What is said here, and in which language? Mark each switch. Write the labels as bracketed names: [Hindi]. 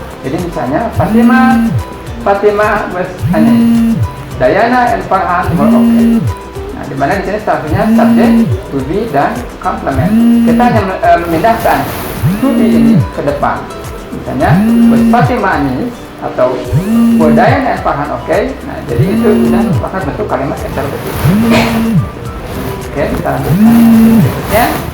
[Indonesian] Jadi misalnya [English] Fatima was Anis, Diana and Farhan were okay. [Indonesian] Nah, di mana di sini strukturnya subject, to be, dan complement. Kita hanya memindahkan to be ini ke depan. Misalnya [English] was Fatima Anis [Indonesian] atau [English] were Diana and Farhan okay. [Indonesian] Nah, jadi itu sudah merupakan bentuk kalimat interrogatif. Oke, kita lanjutkan berikutnya.